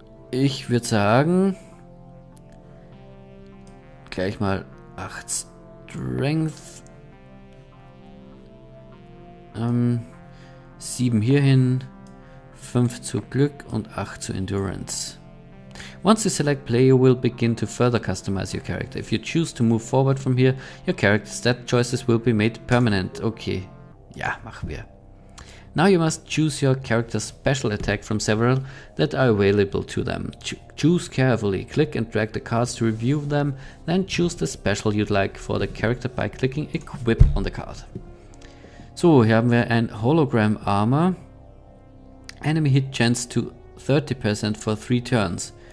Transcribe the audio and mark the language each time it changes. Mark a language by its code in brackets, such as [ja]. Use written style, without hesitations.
[de] Ich würde sagen, gleich mal 8 Strength. 7 hierhin, 5 zu Glück und 8 zu Endurance. [en] Once you select play, you will begin to further customize your character. If you choose to move forward from here, your character stat choices will be made permanent. [de] Okay, ja, machen wir. [en] Now you must choose your character's special attack from several that are available to them. Choose carefully, click and drag the cards to review them, then choose the special you'd like for the character by clicking Equip on the card. [de] So, hier haben wir ein Hologram Armor. [en] Enemy hit chance to 30% for 3 turns.